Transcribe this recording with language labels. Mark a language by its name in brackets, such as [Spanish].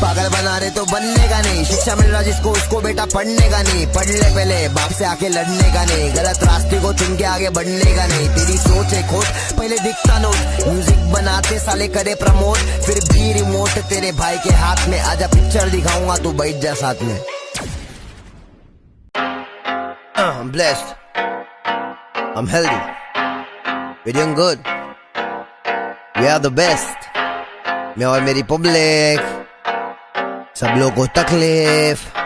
[Hindi] पागल बना रहे तो बनने का नहीं। शिक्षा मिल रहा जिसको उसको बेटा पढ़ने का नहीं। पढ़ ले पहले, बाप से आके लड़ने का नहीं। गलत रास्ते को चुन के आगे बढ़ने का नहीं। तेरी सोच है खोट, पहले दिखता नोट। म्यूजिक बनाते साले करे प्रमोट, फिर भी रिमोट तेरे भाई के हाथ में। आजा पिक्चर दिखाऊंगा, तू बैठ जा साथ में। [English] I'm blessed, I'm healthy, we're doing good, we are the best। [Hindi] मैं और मेरी पब्लिक, सब लोगों को तकलीफ।